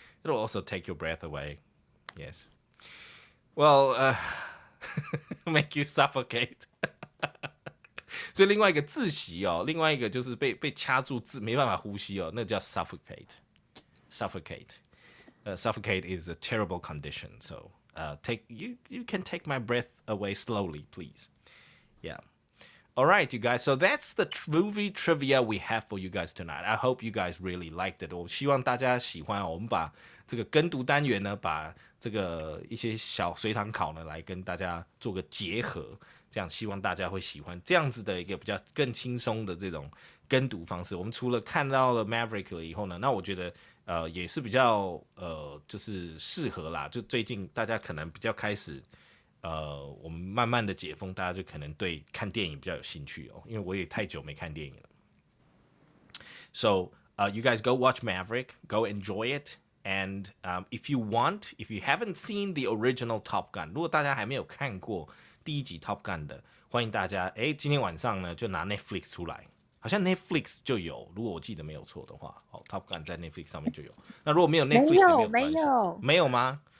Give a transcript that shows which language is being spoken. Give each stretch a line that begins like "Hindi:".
English: It'll also take your breath away, yes. Well, make you suffocate.
Chinese: 所以另外一个窒息哦，另外一个就是被掐住没办法呼吸哦，那叫 suffocate.
English: Suffocate is a terrible condition. So, you can take my breath away slowly, please. Yeah. All right, you guys. So that's the movie trivia we have for you guys tonight. I hope you guys really liked it.
Chinese: 我希望大家喜欢。我们把这个跟读单元呢，把这个一些小随堂考呢，来跟大家做个结合。这样希望大家会喜欢这样子的一个比较更轻松的这种跟读方式。我们除了看到了 Maverick 了以后呢，那我觉得也是比较就是适合啦。就最近大家可能比较开始。我们慢慢的解封，大家就可能对看电影比较有兴趣哦，因为我也太久没看电影了。
English: So, you guys go watch Maverick, go enjoy it, and if you haven't seen the original Top Gun，
Chinese: 如果大家还没有看过第一集 Top Gun 的，欢迎大家，今天晚上呢就拿 Netflix 出来，好像 Netflix 就有，如果我记得没有错的话，Top Gun 在 Netflix 上面就有。那如果没有 Netflix， 没有吗？